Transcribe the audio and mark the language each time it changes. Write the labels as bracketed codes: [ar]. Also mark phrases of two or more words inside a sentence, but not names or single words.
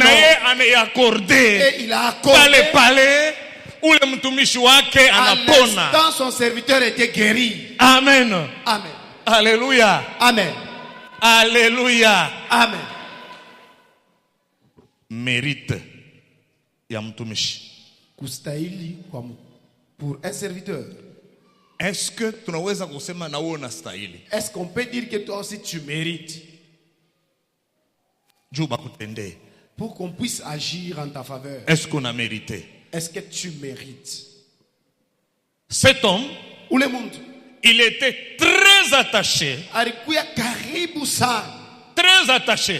[fr] Et il a accordé. À l'instant, son serviteur était guéri. Amen. Amen. Alléluia. Amen. Alléluia. Amen. [sw] Mérite ya mtumishi. [fr] Kustahili pour un serviteur. Est-ce que [sw] tunaweza kusema na wewe unastahili? [fr] Est-ce qu'on peut dire que toi aussi tu mérites? Pour qu'on puisse agir en ta faveur. Est-ce qu'on a mérité? Est-ce que tu mérites? Cet homme, ou le monde, il était très attaché. Très attaché.